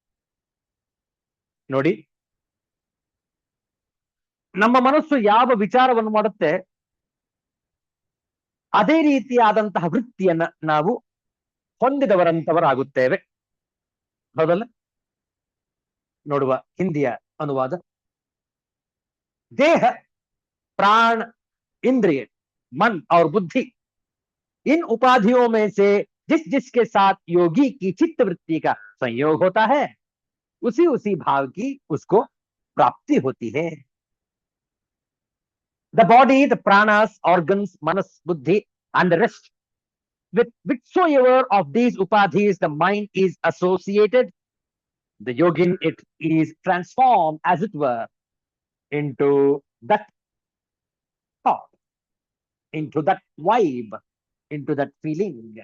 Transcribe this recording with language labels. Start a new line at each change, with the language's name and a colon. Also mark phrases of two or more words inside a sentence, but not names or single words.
Kannada: ನೋಡಿ, ನಮ್ಮ ಮನಸ್ಸು ಯಾವ ವಿಚಾರವನ್ನು ಮಾಡುತ್ತೆ ಅದೇ ರೀತಿಯಾದಂತಹ ವೃತ್ತಿಯನ್ನ ನಾವು ಹೊಂದಿದವರಂತವರಾಗುತ್ತೇವೆ. ಹೌದಲ್ಲ? ನೋಡುವ ಹಿಂದಿಯ ಅನುವಾದ.
Hindi: देह प्राण इंद्रिय मन और बुद्धि, इन उपाधियों में से जिस जिसके साथ योगी की चित्त वृत्ति का संयोग होता है उसी उसी भाव की उसको प्राप्ति होती है.
English: The body, the pranas, organs, manas, buddhi and the rest, with whichsoever of these upadhis the mind is associated, the yogin it is transformed as it were into that thought, into that vibe, into that feeling.